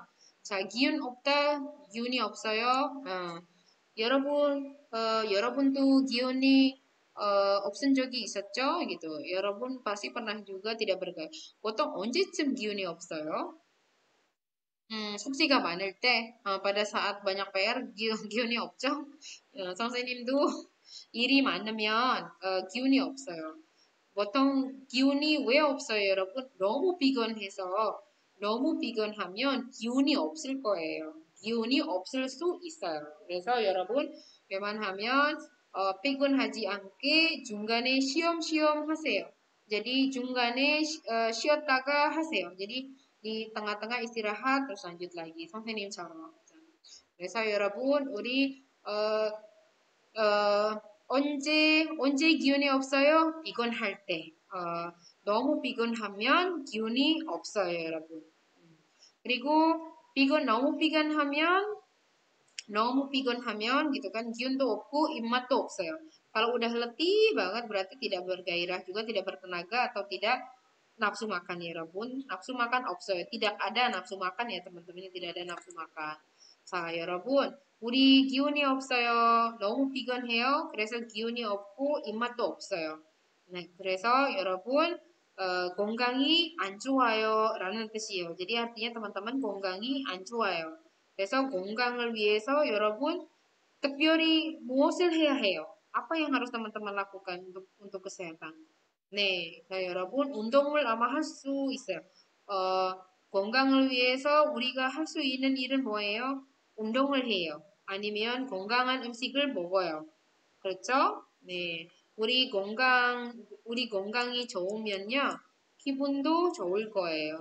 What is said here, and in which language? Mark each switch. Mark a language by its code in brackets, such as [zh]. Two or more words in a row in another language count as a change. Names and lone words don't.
[ko] 자, 기운 없다, 기운이 없어요. 여러분도 기운이 없은 적이 있었죠? [id] gitu. 여러분 pasti pernah juga tidak bergairah. [ko] 보통 언제쯤 기운이 없어요? 숙제가 많을 때, [id] pada saat banyak PR [ko] 기운이 없죠? 선생님도 일이 많으면 기운이 없어요. 보통 기운이 왜 없어요, 여러분? 너무 피곤하면 기운이 없을 거예요. 기운이 없을 수 있어요. 그래서 여러분 웬만하면 피곤하지 않게 중간에 쉬엄쉬엄 하세요. jadi 중간에 쉬었다가 하세요. [id] jadi di tengah-tengah istirahat terus lanjut lagi 선생님처럼. [ko] 그래서 여러분 우리 언제 기운이 없어요? 피곤할 때. 너무 피곤하면 기운이 없어요, 여러분. 그리고 너무 피곤하면 [id] gitu kan [ko] 기운도 없고 입맛도 없어요. [id] Kalau udah letih banget berarti tidak bergairah juga, tidak bertenaga atau tidak nafsu makan ya, 여러분. nafsu makan 없어요. tidak ada nafsu makan ya, teman-teman. tidak ada nafsu makan. [ko] 자, 여러분. 우리 기운이 없어요. 너무 피곤해요. 그래서 기운이 없고 입맛도 없어요. 네, 그래서 여러분 건강이 안 좋아요 라는 뜻이에요. [id] jadi artinya teman-teman [ko] 건강이 안 좋아요. 그래서 건강을 위해서 여러분 특별히 무엇을 해야 해요? [id] apa yang harus teman-teman lakukan untuk kesehatan? [ko] 네, 여러분 운동을 아마 할 수 있어요. 건강을 위해서 우리가 할 수 있는 일은 뭐예요? 운동을 해요. 아니면 건강한 음식을 먹어요. 그렇죠? 네, 우리 건강이 좋으면요, 기분도 좋을 거예요.